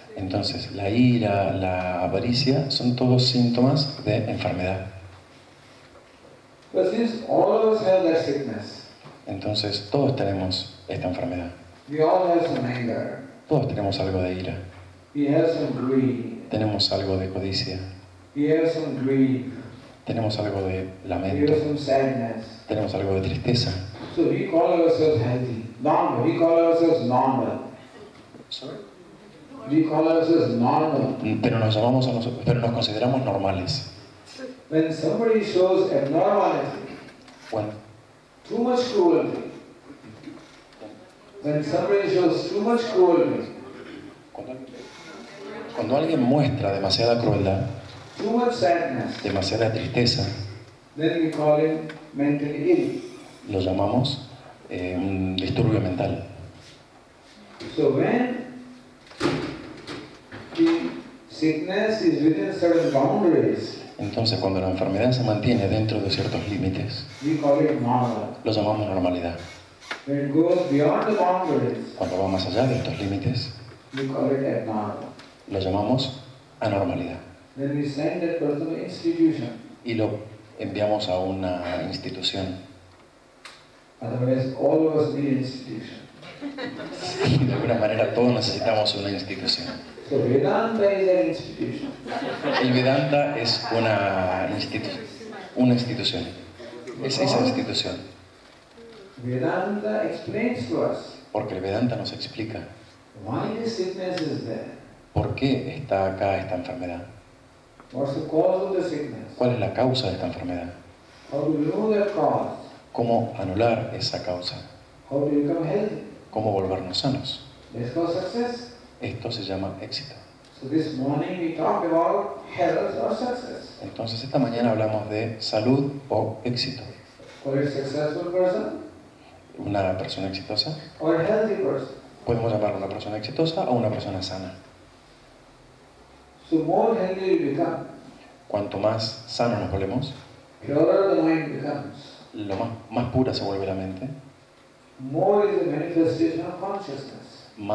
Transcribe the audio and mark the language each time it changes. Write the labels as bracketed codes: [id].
[es] Entonces la ira, la avaricia son todos síntomas de enfermedad. [en] But since all of us have that sickness, [es] Entonces todos tenemos esta enfermedad. [en] we all have some anger, [es] Todos tenemos algo de ira, [en] we have some greed, [es] tenemos algo de codicia, [en] we have some grief, [es] tenemos algo de [en] we [es] lamento, [en] have some sadness. [es] tenemos algo de tristeza. [en] So we call ourselves healthy, normal. We call ourselves normal. We call ourselves normal. [es] Pero nos llamamos a nosotros, pero nos consideramos normales. [en] When somebody shows abnormality, [es] Bueno, [en] too much cruelty, when somebody shows too much cruelty, [es] cuando alguien muestra demasiada crueldad, [en] too much sadness, [es] demasiada tristeza, [en] then we call him mentally ill. [es] lo llamamos un disturbio mental. [en] So when the sickness is within certain boundaries, [es] Entonces, cuando la enfermedad se mantiene dentro de ciertos límites, [en] we call it normal. [es] lo llamamos normalidad. [en] When it goes beyond the boundaries, [es] Cuando va más allá de estos límites, [en] we call it abnormal. [es] lo llamamos anormalidad. [en] Then we send that person to institution. [es] Y lo enviamos a una institución. [en] Otherwise, all of us need institution. [es] De alguna manera, todos necesitamos una institución. [en] So Vedanta is an institution. [es] El Vedanta es una institución. Es esa institución. [en] Vedanta explains to us [es] Porque el Vedanta nos explica [en] why the sickness is there. [es] por qué está acá esta enfermedad. [en] What's the cause of the sickness? [es] ¿Cuál es la causa de esta enfermedad? [en] How to remove that cause? [es] ¿Cómo anular esa causa? [en] How to become healthy? [es] ¿Cómo volvernos sanos? [en] That's called success. [es] Esto se llama éxito. [en] So this morning we talked about health or success. [es] Entonces esta mañana hablamos de salud o éxito. [en] Call it successful person [es] Una persona exitosa, [en] or a healthy person. [es] podemos llamarla una persona exitosa o una persona sana. [en] So more healthy you become, [es] Cuanto más sanos nos volvemos, [en] purer the mind becomes. [es] lo más pura se vuelve la mente, [en] More is the manifestation of consciousness.